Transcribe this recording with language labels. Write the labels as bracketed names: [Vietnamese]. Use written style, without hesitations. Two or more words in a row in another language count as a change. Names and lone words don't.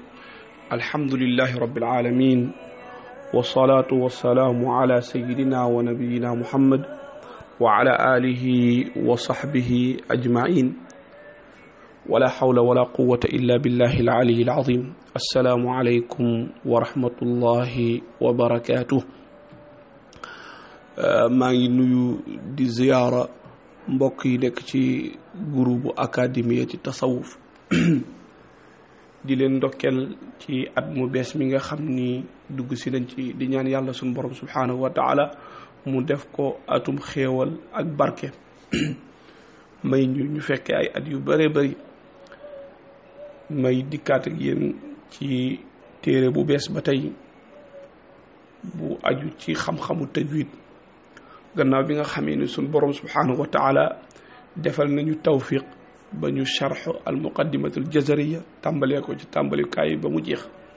[Arabic] الحمد لله رب العالمين، والصلاة والسلام على سيدنا ونبينا محمد وعلى آله وصحبه أجمعين، ولا حول ولا قوة إلا بالله العلي العظيم. السلام عليكم ورحمة الله وبركاته. [Wolof] maa ngi di ziyaara mbokk yi nekk ci [French] groupe académie [Wolof] ci tasawuf di leen ndokkeel ci at mu bees mi nga xam ni dugg si nañ ci di ñaan yàlla suñu borom [Arabic] سبحانه وتعالى [Wolof] mu def ko atum xéewal ak barke may ñu fekke ay at yu bare bari may dikkaat ak yéen ci téere bu bees ba tey bu aju ci xam-xamu tajwid gannaaw bi nga xamee ni suñ borom [Arabic] سبحانه وتعالى [Wolof] defal nañu tawfiq ba ñu sharh al muqaddimatul jazariya tàmbalee ko ci tàmbalikaay ba mu jeex